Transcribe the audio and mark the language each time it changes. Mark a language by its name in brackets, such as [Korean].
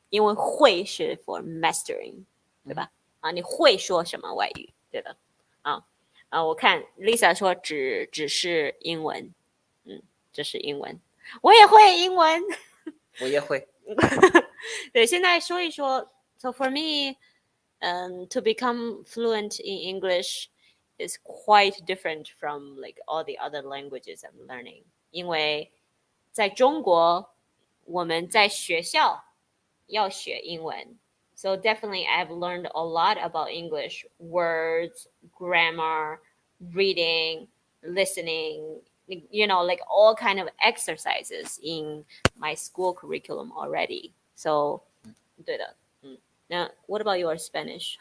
[Chinese] 因为会是 [English] for mastering， [Chinese] 对吧？你会说什么外语？对的，我看 Lisa 说只是英文，只是英文，我也会英文，我也会。对，现在说一说。 [English] So for me, to become fluent in English is quite different from like all the other languages I'm learning. [Chinese] 因为在中国，我们在学校要学英文。 [English] So definitely I've learned a lot about English, words, grammar, reading, listening, like all kind of exercises in my school curriculum already. So [Chinese] 对的。 [English] Now, what about your Spanish?